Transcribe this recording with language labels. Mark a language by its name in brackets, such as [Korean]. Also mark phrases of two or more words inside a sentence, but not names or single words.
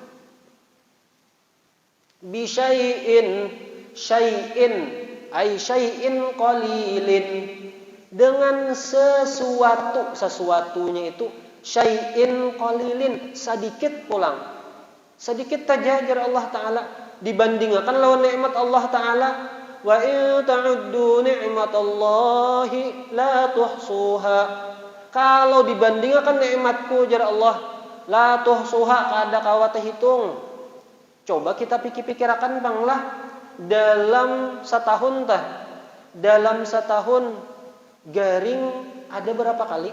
[Arabic] شيء قليل, [Banjar] dengan sesuatunya itu [Arabic] شيء قليل, [Banjar] sedikit pulang, sedikit tajajar Allah Ta'ala dibandingkan lawan nikmat Allah Ta'ala. [Arabic] وإن تعدوا نعمة الله لا تحصوها, [Banjar] kalau dibandingkan nikmatku jar Allah, [Arabic] لا تحصوها, [Banjar] kada kawat hitung. Coba kita pikir-pikirakan banglah, dalam setahun garing ada berapa kali?